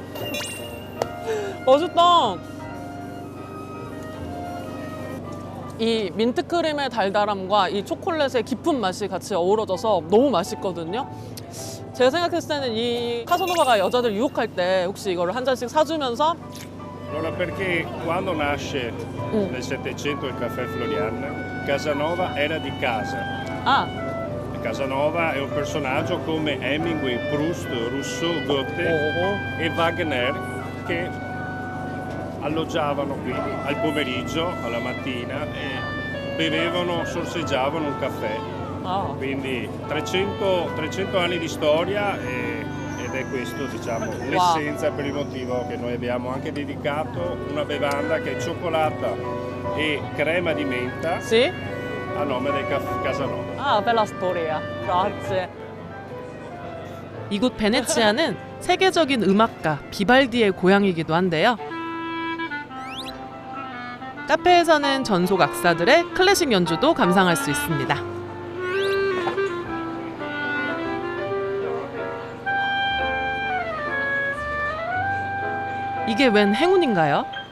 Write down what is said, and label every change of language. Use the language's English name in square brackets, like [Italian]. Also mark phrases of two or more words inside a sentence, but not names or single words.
[Korean] 맛있다. 이 민트 크림의 달달함과 이 초콜릿의 깊은 맛이 같이 어우러져서 너무 맛있거든요. 제가 생각했을 때는 이 카사노바가 여자들 유혹할 때 혹시 이거를 한 잔씩 사주면서 [Italian] Allora, perché quando nasce nel Settecento il caffè Florian, Casanova era di casa. [Korean] 아, [Italian] Casanova è un personaggio come Hemingway, Proust, Rousseau, Goethe e Wagner che alloggiavano qui al pomeriggio, alla mattina e bevevano, sorseggiavano un caffè. [Korean] 아. [Italian] Quindi 300 anni di storia ed è questo, diciamo, l'essenza per il motivo che noi abbiamo anche dedicato una bevanda che è cioccolata e crema di menta sì? a nome del Casanova. 아, bella storia. Grazie. [Korean] 이곳 베네치아는 세계적인 음악가 비발디의 고향이기도 한데요. 카페에서는 전속 악사들의 클래식 연주도 감상할 수 있습니다. 이게 웬 행운인가요?